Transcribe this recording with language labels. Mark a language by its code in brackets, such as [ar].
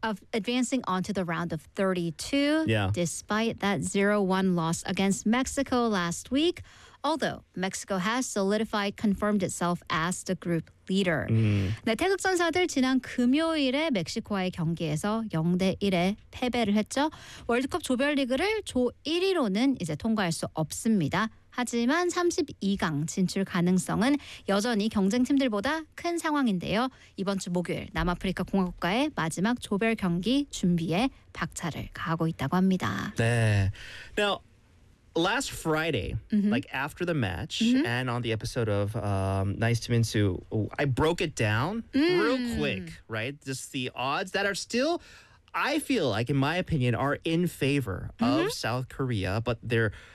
[en] Of advancing onto the round of 32 despite that 0-1 loss against Mexico last week. Although Mexico has solidified, confirmed itself as the group leader. [ko] 네, 태극 선사들 지난 금요일에 멕시코와의 경기에서 0-1에 패배를 했죠. 월드컵 조별리그를 조 1위로는 이제 통과할 수 없습니다. 하지만 32강 진출 가능성은 여전히 경쟁팀들보다 큰 상황인데요. 이번 주 목요일 남아프리카 공화국과의 마지막 조별 경기 준비에 박차를 가하고 있다고 합니다. 네. [en] Now, last Friday, like after the match, and on the episode of Nice to Minsu, I broke it down real quick, right? Just the odds that are still, I feel like, in my opinion, are in favor of South Korea, but they're